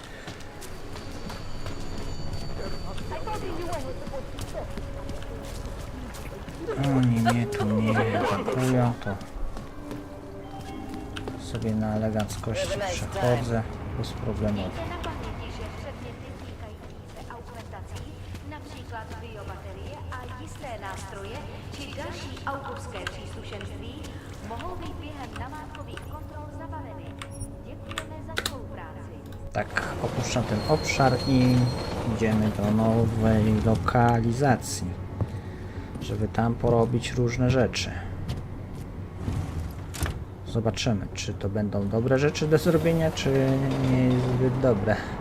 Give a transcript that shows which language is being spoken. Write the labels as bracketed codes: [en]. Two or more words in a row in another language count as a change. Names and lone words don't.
[pl] Oni mnie tu nie atakują, to sobie na eleganckości przechodzę bezproblemowo. Na przykład [cs] baterie, a jisté nástroje či další autorská příslušenství mohou být během namátkových kontrol zabaveny. Děkujeme za spolupráci. [pl] Tak, opuszczam ten obszar i idziemy do nowej lokalizacji, żeby tam porobić różne rzeczy. Zobaczymy, czy to będą dobre rzeczy do zrobienia, czy nie zbyt dobre.